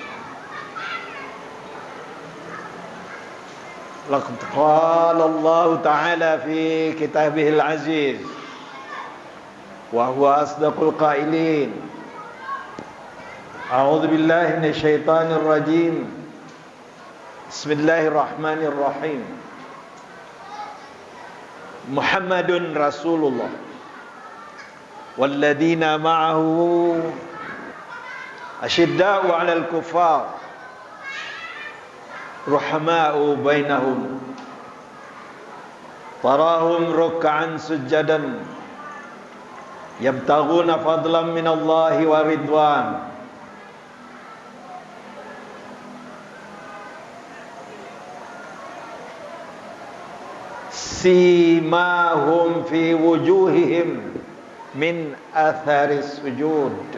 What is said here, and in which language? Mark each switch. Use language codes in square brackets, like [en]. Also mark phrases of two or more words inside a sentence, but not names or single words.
[ar] لقد قال الله تعالى في كتابه العزيز وهو أصدق القائلين. أعوذ بالله من الشيطان الرجيم. بسم الله الرحمن الرحيم. محمد رسول الله والذين معه أشداء على الكفار رحماء بينهم تراهم ركعا سجدا يبتغون فضلا من الله ورضوان سيماهم في وجوههم من أثر السجود.